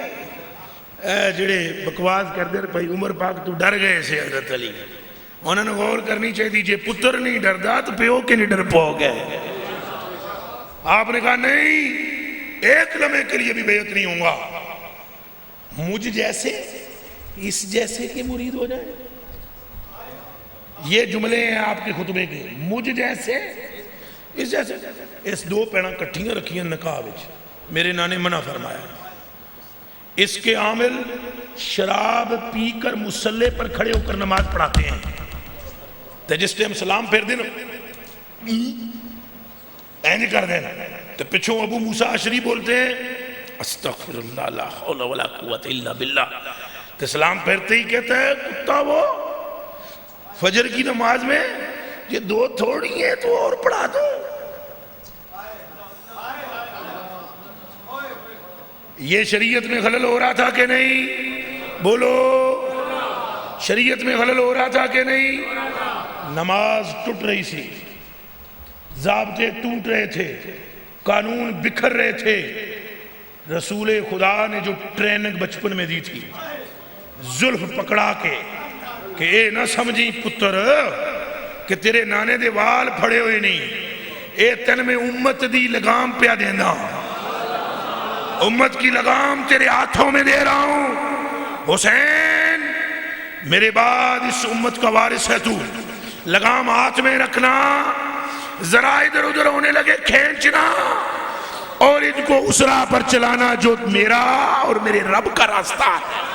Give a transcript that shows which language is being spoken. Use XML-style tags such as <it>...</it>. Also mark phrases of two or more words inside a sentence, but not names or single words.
<pa>اے جڑے بکواس کر دے بھائی عمر پاک تو ڈر گئے سے حضرت علی، انہوں نے غور کرنی چاہیے جے پتر نہیں ڈردا تو پیو کے نہیں ڈر پاؤ گے،</pa> <ur>آپ نے کہا نہیں ایک لمحے کے لیے بھی بیعت نہیں ہوں گا، مجھ جیسے اس جیسے کے مرید ہو جائے، یہ جملے ہیں آپ کے خطبے کے، مجھ جیسے اس جیسے،</ur> <pa>اس 2 پیڑاں کٹھیاں رکھیاں نکاح وچ، میرے نانے منع فرمایا،</pa> <ur>اس کے عامل شراب پی کر مصلے پر کھڑے ہو کر نماز پڑھاتے ہیں،</ur> <pa>تو جس ٹائم سلام پھیر دینا اینج کر دینا،</pa> <ur>تو پچھوں ابو موسیٰ عشری بولتے ہیں</ur> <ar>استغفر اللہ لا حول ولا قوت الا باللہ،</ar> <ur>تو سلام پھیرتے ہی کہتا ہے کتا وہ فجر کی نماز میں یہ 2 تھوڑی ہیں تو اور پڑھا دو، یہ شریعت میں خلل ہو رہا تھا کہ نہیں؟ بولو شریعت میں خلل ہو رہا تھا کہ نہیں؟</ur> <pa>نماز ٹوٹ رہی سی،</pa> <ur>ضابطے ٹوٹ رہے تھے، قانون بکھر رہے تھے، رسول خدا نے جو ٹریننگ بچپن میں دی تھی زلف</ur> <pa>پکڑا کے کہ اے نہ سمجھی پتر کہ تیرے نانے دے وال پھڑے ہوئے نہیں، اے تن میں امت دی لگام پیا دینا،</pa> <ur>امت کی لگام تیرے ہاتھوں میں دے رہا ہوں، حسین میرے بعد اس امت کا وارث ہے تو، لگام ہاتھ میں رکھنا، ذرا ادھر ادھر ہونے لگے کھینچنا، اور ان کو اس راہ پر چلانا جو میرا اور میرے رب کا راستہ ہے۔</ur>